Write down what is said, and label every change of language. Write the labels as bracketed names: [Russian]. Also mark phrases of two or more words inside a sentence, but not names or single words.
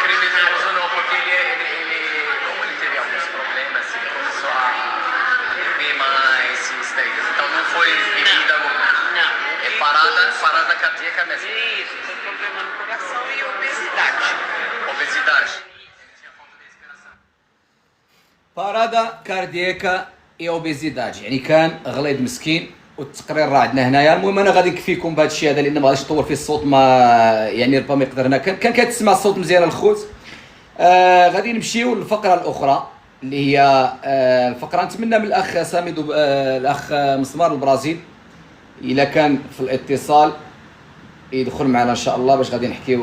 [Portuguese] criminoso não, porque como ele teve alguns problemas, ele começou a beber mais, isso daí. Então não foi bebida, Não. é parada cardíaca mesmo. Isso, foi problema no coração e obesidade. Obesidade. parada cardíaca e obesidade, [Arabic] يعني كان غليظ مسكين. والتقرير راه عندنا هنايا. المهم انا غادي نكفيكم بهذا الشيء هذا لان ما غاديش نطول فيه الصوت، ما يعني ربما يقدرنا كان كتسمع الصوت مزيان الخوت. غادي نمشيو للفقره الاخرى اللي هي الفقره نتمنى من الاخ سامي الاخ مسمار البرازيل الا كان في الاتصال يدخل معنا ان شاء الله باش غادي نحكيو.